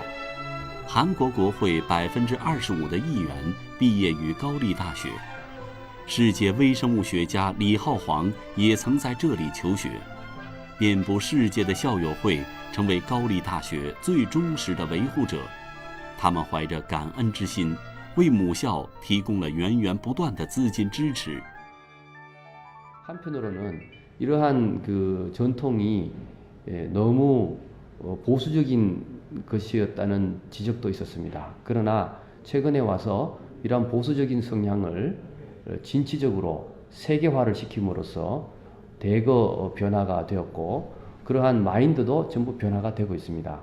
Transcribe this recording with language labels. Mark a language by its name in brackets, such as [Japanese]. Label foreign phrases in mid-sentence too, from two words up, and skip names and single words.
[Chinese] 韩国国会25%的议员毕业于高丽大学，世界微生物学家李浩煌也曾在这里求学。遍布世界的校友会成为高丽大学最忠实的维护者，他们怀着感恩之心，为母校提供了源源不断的资金支持。 [Korean] 한편으로는 이러한 그 전통이 너무 보수적인 것이었다는 지적도 있었습니다. 그러나 최근에 와서 이러한 보수적인 성향을 진취적으로 세계화를 시킴으로써 대거 변화가 되었고, 그러한 마인드도 전부 변화가 되고 있습니다.